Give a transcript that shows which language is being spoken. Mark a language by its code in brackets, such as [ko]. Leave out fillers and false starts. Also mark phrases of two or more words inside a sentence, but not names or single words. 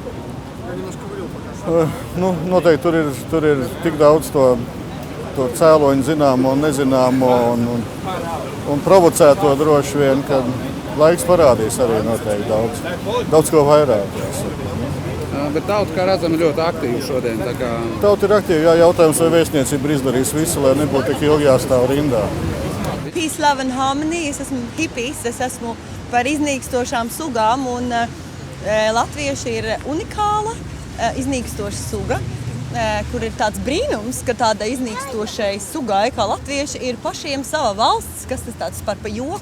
[lv] Noteikti tur ir tik daudz to cēloņu zināmo un nezināmo un provocēto droši vien, ka laiks parādīs arī noteikti daudz ko vairāk. Bet tauta, kā redzam, ir ļoti aktīva šodien. Tauta ir aktīva, jā, jautājums, vai vēstniecība ir izdarījusi visu, lai nebūtu tik ilgi jāstāv rindā. [en] Peace, love and harmony. [lv] Es esmu hipijs, es esmu par iznīkstošām sugām, un latvieši ir unikāla iznīkstoša suga, kur ir tāds brīnums, ka tādai iznīkstošai sugai, kā latvieši, ir pašiem sava valsts, kas tas tāds par pa joku.